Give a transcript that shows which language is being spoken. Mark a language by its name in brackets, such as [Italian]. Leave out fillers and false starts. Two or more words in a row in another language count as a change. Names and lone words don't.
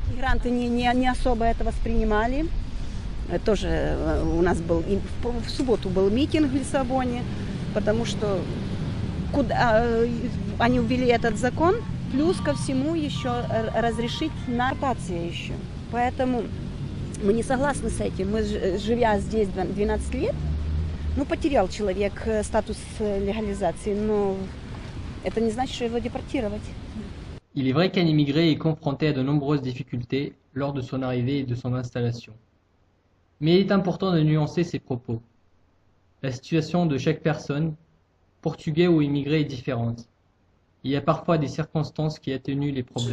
[Russian] Мигранты не особо это воспринимали. Тоже у нас был в субботу был митинг в Лиссабоне, потому что они ввели этот закон, плюс ко всему еще разрешить наркотики еще. Поэтому мы не согласны с этим. Мы, живя здесь 12 лет, потерял человек статус легализации, но это не значит, что его депортировать. [French] Il est vrai qu'un immigré est confronté à de nombreuses difficultés lors de son arrivée et de son installation. Mais il est important de nuancer ses propos. La situation de chaque personne, portugais ou immigré, est différente. Il y a parfois des circonstances qui atténuent les problèmes.